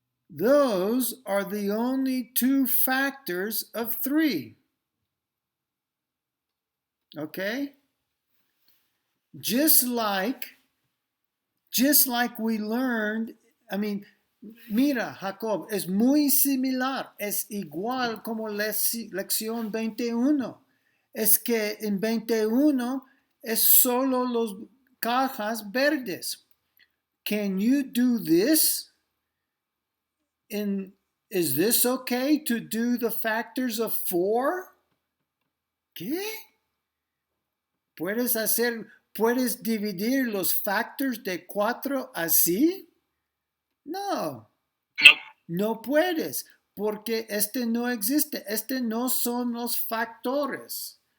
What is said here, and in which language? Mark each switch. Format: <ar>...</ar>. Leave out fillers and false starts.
<en>Those are the only 2 factors of 3. Okay? Just like we learned, I mean,</en> <es>mira, Jacob, es muy similar, es igual como lección 21. Es que en 21 es solo los cajas verdes.</es> <en>Can you do this? Is this okay to do the factors of 4?</en> <es>¿Qué? ¿Puedes dividir los</es> <en>factors</en> <es>de 4 así? No. No puedes, porque este no existe. Este no son los factores.</es>